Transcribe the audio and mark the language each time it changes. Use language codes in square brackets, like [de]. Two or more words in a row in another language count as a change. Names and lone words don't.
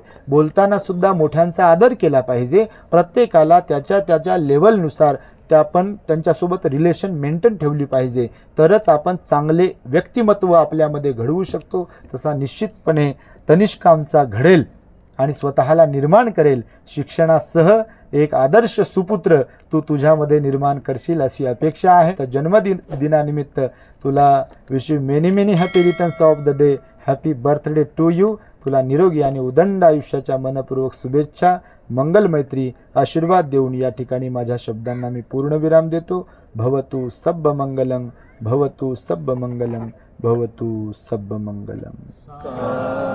[mr] बोलताना सुद्धा मोठ्यांचा आदर केला पाहिजे. प्रत्येकाला त्याच्या त्याच्या लेवलनुसार आपण त्यांच्यासोबत [en] relation maintain [mr] ठेवली पाहिजे, तरच आपण चांगले व्यक्तिमत्व आपल्यामध्ये घडवू शकतो. तसा निश्चितपणे तनिष्क आमचा घडेल आणि स्वतःला निर्माण करेल. शिक्षणासह एक आदर्श सुपुत्र तू तुझ्यामध्ये निर्माण करशील अशी अपेक्षा आहे. तर दिनानिमित्त तुला [en] wish you many many happy returns of the day. happy birthday to you. [mr] तुला निरोगी आणि उदंड आयुष्याच्या मनपूर्वक शुभेच्छा, मंगल मैत्री, आशीर्वाद देऊन या ठिकाणी माझ्या शब्दांना मी पूर्णविराम देतो. [pi] भवतु सब्ब मंगलम, भवतु सब्ब मंगलम, भवतु सब्ब मंगलम.